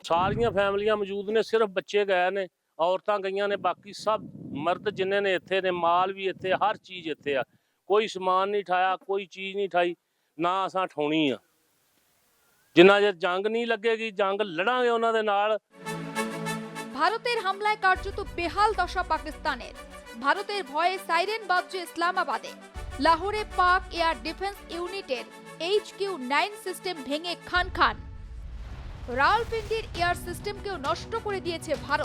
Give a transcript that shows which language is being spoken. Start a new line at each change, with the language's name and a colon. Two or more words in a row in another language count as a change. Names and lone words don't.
Punjabi: ਸਾਰੀਆਂ ਫੈਮਲੀਆਂ ਮੌਜੂਦ ਨੇ, ਸਿਰਫ ਬੱਚੇ ਗਏ ਨੇ, ਔਰਤਾਂ ਗਈਆਂ ਨੇ, ਬਾਕੀ ਸਭ ਮਰਦ ਜਿੰਨੇ ਨੇ ਇੱਥੇ ਨੇ, ਮਾਲ ਵੀ ਇੱਥੇ, ਹਰ ਚੀਜ਼ ਇੱਥੇ ਆ। ਕੋਈ ਸਮਾਨ ਨਹੀਂ ਠਾਇਆ, ਕੋਈ ਚੀਜ਼ ਨਹੀਂ ਠਾਈ, ਨਾ ਅਸਾਂ ਠਾਉਣੀ ਆ। ਜਿੰਨਾ ਚਿਰ ਜੰਗ ਨਹੀਂ ਲੱਗੇਗੀ, ਜੰਗ ਲੜਾਂਗੇ ਉਹਨਾਂ ਦੇ ਨਾਲ।
Bangla: ভারতের হামলায় কার্যত বেহাল দশা পাকিস্তানের। ভারতের ভয়ে সাইরেন বাজছে ইসলামাবাদে। লাহোরে পাক
English: air defense
Bangla: ইউনিটের HQ-9 সিস্টেম ভেঙে খান খান। রাওয়ালপিন্ডির এয়ার সিস্টেমকেও নষ্ট করে দিয়েছে ভারত।